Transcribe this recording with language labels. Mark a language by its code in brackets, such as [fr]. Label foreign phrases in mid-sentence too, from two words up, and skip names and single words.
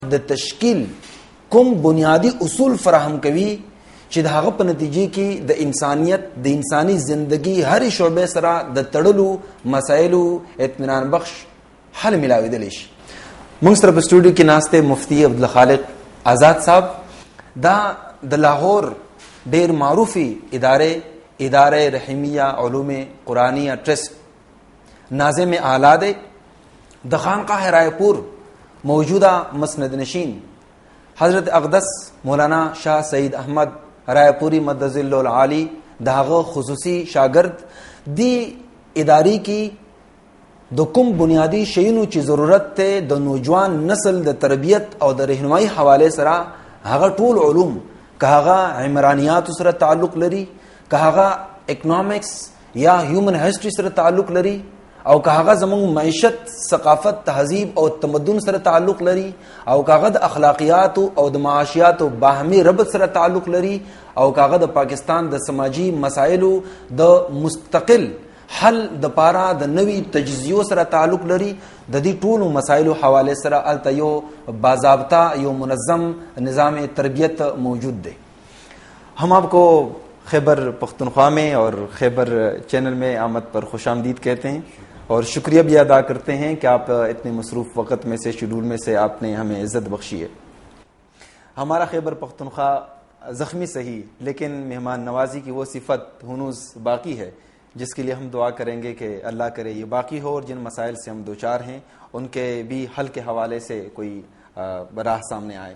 [ps] د تشکیل کوم بنیادی اصول فراهم کوي چې د هغه په نتیجه کې د انسانیت د انساني زندگی هر شعبه سره د تړلو مسایلو اطمینان بخش حل ملاویدلی شي. موږ سره په سټوډیو کې ناسته مفتی عبدالخالق آزاد صاحب دا د لاهور ډیر معروفي اداره رحیمیه علوم قرآنیه ٹرسٹ ناظم اعلیٰ دے. د خانقاہ رائے پور موجودہ مسند نشین حضرت اقدس مولانا شاہ سعید احمد رائے پوری مدظ اللہ العالی داغ خصوصی شاگرد دی اداری کی د کوم بنیادی شیونو چې ضرورت ته د نوجوان نسل د تربیت او د رهنمایي حواله سره هغه ټول علوم که هغه عمرانیات سره تعلق لري که هغه اکنامکس یا [en] human history [ps] سره تعلق لري او که هغه زموږ معیشت ثقافت تهذیب او تمدن سره تعلق لري او که هغه د اخلاقیات او د معاشیات او باهمي ربط سره تعلق لري او که هغه د پاکستان د سماجی مسایلو د مستقل حل د پاره د نوی تجزیو سره تعلق لري د دې ټولو مسایلو حواله سره الته یو باضابطه یو منظم نظام تربیت موجود دی. [ur] ہم آپ کو خیبر پختونخوا میں اور خیبر چینل میں آمد پر خوش آمدید کہتے ہیں اور شکریہ بھی ادا کرتے ہیں کہ آپ اتنے مصروف وقت میں سے شیڈول میں سے آپ نے ہمیں عزت بخشی ہے. ہمارا خیبر پختونخوا زخمی سہی لیکن مہمان نوازی کی وہ صفت ہنوز باقی ہے جس کے لیے ہم دعا کریں گے کہ اللہ کرے یہ باقی ہو اور جن مسائل سے ہم دوچار ہیں ان کے بھی حل کے حوالے سے کوئی راہ سامنے آئے.